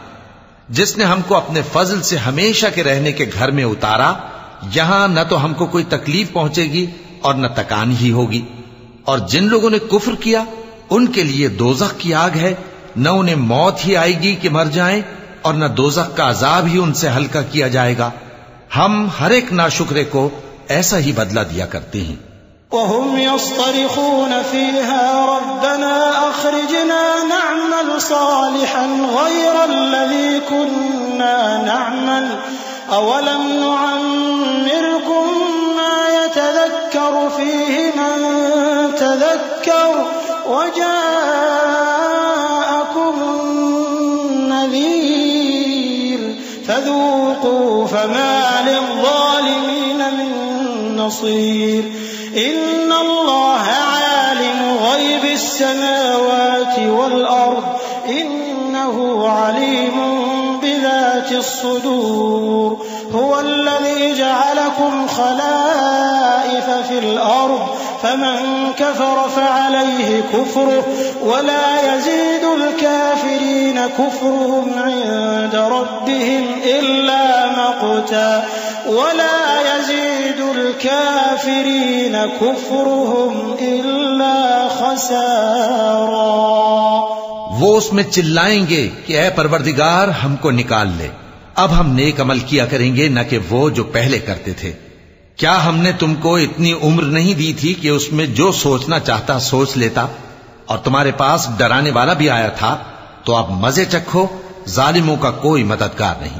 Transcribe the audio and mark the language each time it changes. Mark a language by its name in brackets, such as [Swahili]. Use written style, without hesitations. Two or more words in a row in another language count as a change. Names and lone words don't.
[Urdu] جس نے ہم کو اپنے فضل سے ہمیشہ کے رہنے کے گھر میں اتارا، یہاں نہ تو ہم کو کوئی تکلیف پہنچے گی اور نہ تکان ہی ہوگی. اور جن لوگوں نے کفر کیا ان کے لیے دوزخ کی آگ ہے، نہ انہیں موت ہی آئے گی کہ مر جائیں اور نہ دوزخ کا عذاب ہی ان سے ہلکا کیا جائے گا. ہم ہر ایک ناشکرے کو ایسا ہی بدلہ دیا کرتے ہیں. [Arabic] وهم يصطرخون فيها ربنا أخرجنا نعمل صالحا غير الذي كنا نعمل أولم نعمركم ما يتذكر فيه من تذكر وجاءكم النذير فذوقوا فما للظالمين من نصير إن الله عالم غيب السماوات والأرض إنه عليم بذات الصدور هو الذي جعلكم خلائف في الأرض فمن كفر فعليه كفره ولا يزيد الكافرين كفرهم عند ربهم إلا مقتا ولا يزيد الكافرين كفرهم إلا خسارا. [Urdu] وہ اس میں چلائیں گے کہ اے پروردگار ہم کو نکال لے، اب ہم نیک عمل کیا کریں گے نہ کہ وہ جو پہلے کرتے تھے. کیا ہم نے تم کو اتنی عمر نہیں دی تھی کہ اس میں جو سوچنا چاہتا سوچ لیتا، اور تمہارے پاس ڈرانے والا بھی آیا تھا، تو اب مزے چکھو، ظالموں کا کوئی مددگار نہیں.